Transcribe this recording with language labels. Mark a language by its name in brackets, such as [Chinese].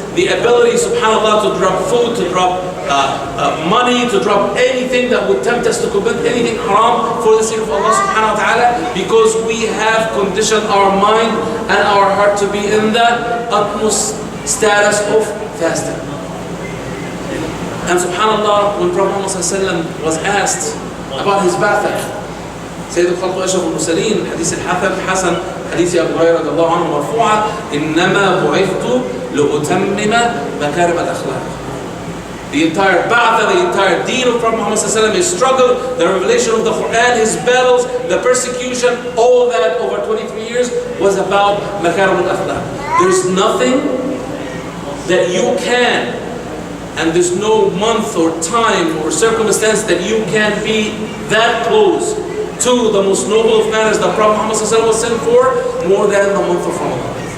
[English] the ability, subhanAllah, to drop food, to drop money, to drop anything that would tempt us to commit anything haram for the sake of Allah subhanahu wa ta'ala, because we have conditioned our mind and our heart to be in the utmost status of fasting. And subhanAllah, when Prophet Muhammad was asked about his ba'ath, [Arabic] سيد الخلق أشرف المرسلين, حديث الحسن, حديث أبو هريرة رضي الله عنه مرفوعا, إنما بعثت لأتمم مكارم الأخلاق. [English] The entire ba'ath, the entire deen of Prophet Muhammad his struggle, the revelation of the Quran, his battles, the persecution, all that over 23 years was about makarim al-akhlaq. There's nothing that you can, and there's no month or time or circumstance that you can be that close to the most noble of manners that Prophet Muhammad was sent for, more than the month of Ramadan.